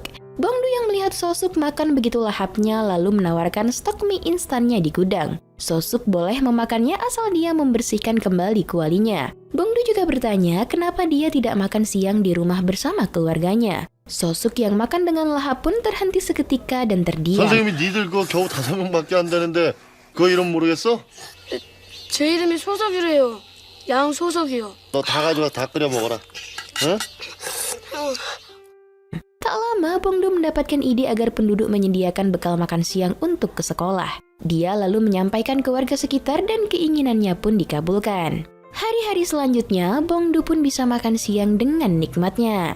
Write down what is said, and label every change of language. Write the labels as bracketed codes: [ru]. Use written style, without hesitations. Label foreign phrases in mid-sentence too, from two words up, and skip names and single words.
[id] Bong-du yang melihat So-suk makan begitu lahapnya lalu menawarkan stok mie instannya di gudang. So-suk boleh memakannya asal dia membersihkan kembali kualinya. Bong-du juga bertanya kenapa dia tidak makan siang di rumah bersama keluarganya. Sosok yang makan dengan lahap pun terhenti seketika dan terdiam. [ko] 선생님이 니들 그거 겨우 5명밖에 안 되는데 그거 이름 모르겠어? 제 이름이 소석이래요. 양소석이요. 너 다 가져가 다 끓여 먹어라. 응? [id] Tak lama, Bongdo mendapatkan ide agar penduduk menyediakan bekal makan siang untuk ke sekolah. Dia lalu menyampaikan ke warga sekitar dan keinginannya pun dikabulkan. Hari-hari selanjutnya, Bongdo pun bisa makan siang dengan nikmatnya.